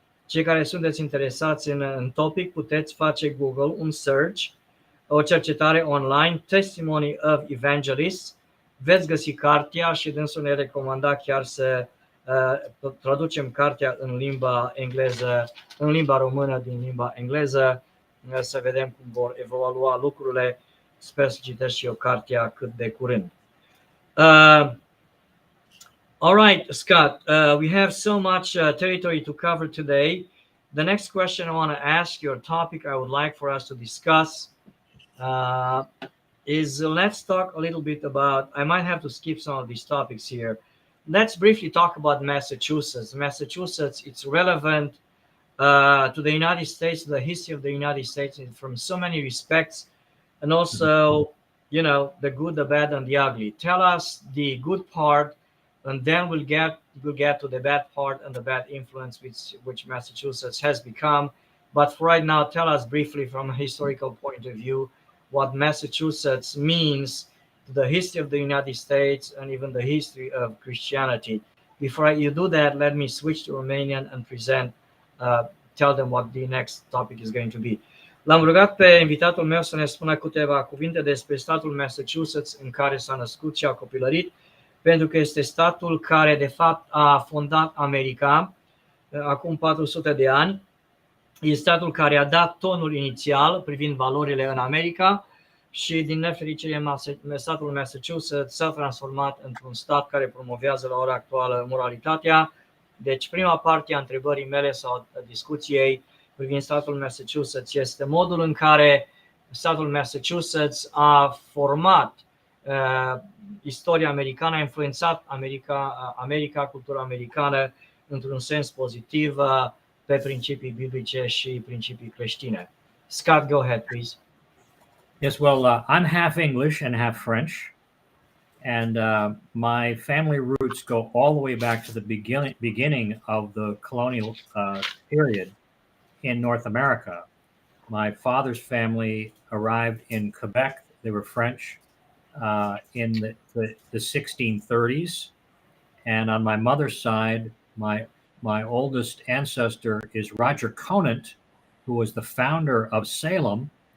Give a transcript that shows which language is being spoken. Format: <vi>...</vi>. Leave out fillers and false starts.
<ro>Cei care sunteți interesați în topic puteți face Google un search, o cercetare online, Testimony of Evangelists, veți găsi cartea și dânsul ne recomanda chiar să traducem cartea în limba engleză, în limba română din limba engleză, să vedem cum vor evolua lucrurile. Sper să citesc și eu cartea cât de curând.</ro> <en>All right, Scott, we have so much territory to cover today. The next question I want to ask you, a topic I would like for us to discuss, is let's talk a little bit about, I might have to skip some of these topics here. Let's briefly talk about Massachusetts. Massachusetts, it's relevant to the United States, to the history of the United States from so many respects, and also, you know, the good, the bad, and the ugly. Tell us the good part, and then we'll get to the bad part and the bad influence which Massachusetts has become. But for right now, tell us briefly from a historical point of view what Massachusetts means to the history of the United States and even the history of Christianity. Before you do that, let me switch to Romanian and tell them what the next topic is going to be.</en> <ro>L-am rugat pe invitatul meu să ne spună câteva cuvinte despre statul Massachusetts în care s-a născut și a copilărit, pentru că este statul care de fapt a fondat America acum 400 de ani. E statul care a dat tonul inițial privind valorile în America și din nefericire statul Massachusetts s-a transformat într-un stat care promovează la ora actuală moralitatea. Deci prima parte a întrebării mele sau a discuției privind statul Massachusetts este modul în care statul Massachusetts a format istoria americană, a influențat America, cultura americană într-un sens pozitiv pe principii biblice și principii creștine.</ro> <en>Scott, go ahead, please. Yes, well, I'm half English and half French, and my family roots go all the way back to the beginning of the colonial period in North America. My father's family arrived in Quebec. They were French in the 1630s, and on my mother's side, my oldest ancestor is Roger Conant, who was the founder of Salem,</en>